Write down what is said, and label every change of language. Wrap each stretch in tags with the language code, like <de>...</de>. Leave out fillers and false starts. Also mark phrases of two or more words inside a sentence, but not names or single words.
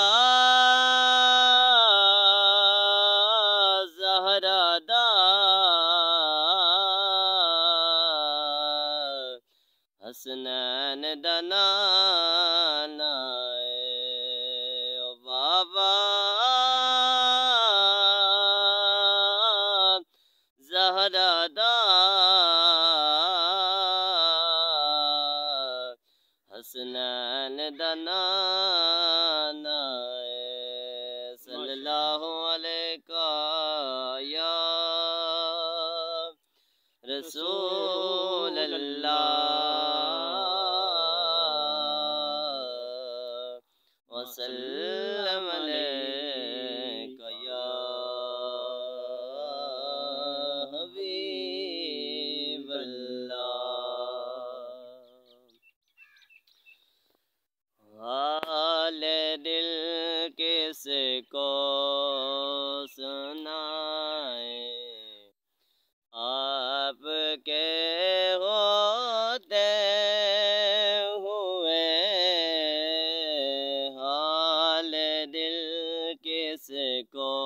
<pa>زہرا دا حسنین دا نانا او بابا زہرا دا حسنین دا نانا</pa> <ar>صلى الله عليك يا رسول الله وسلم عليك يا حبيب الله.</ar> <ur>حالِ دل کس کو سنائیں، آپ کے ہوتے ہوئے حالِ دل کس کو</ur>